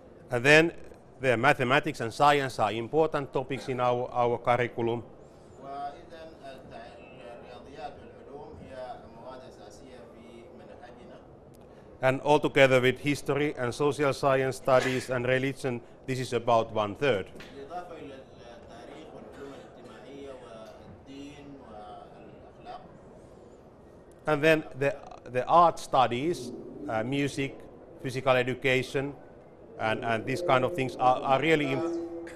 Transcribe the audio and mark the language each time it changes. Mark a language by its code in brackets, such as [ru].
[en] And then the mathematics and science are important topics in our curriculum. [ar] وإذا الرياضيات والعلوم هي مواد أساسية في منهجنا. [en] And altogether with history and social science studies and religion, this is about 1/3. [ar] بالإضافة إلى التاريخ والعلوم الاجتماعية والدين والأخلاق. [en] And then the art studies, music, physical education, and these kind of things are really important.